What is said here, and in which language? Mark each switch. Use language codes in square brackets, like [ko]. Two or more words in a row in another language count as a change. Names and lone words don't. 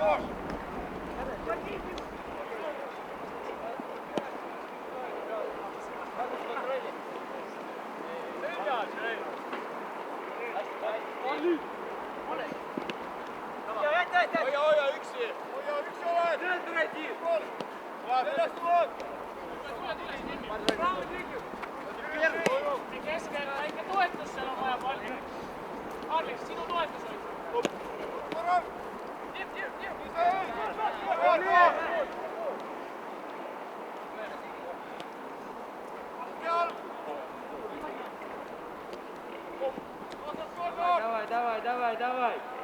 [et] Hoia üksi! Hoia üksi oled! [ru] Центр один! [et] Sellest tuleb! Keskel väike toetus, seal on vaja palli. Karlis, sinu toetus oli. Korral! [ru] Давай, давай, давай, давай!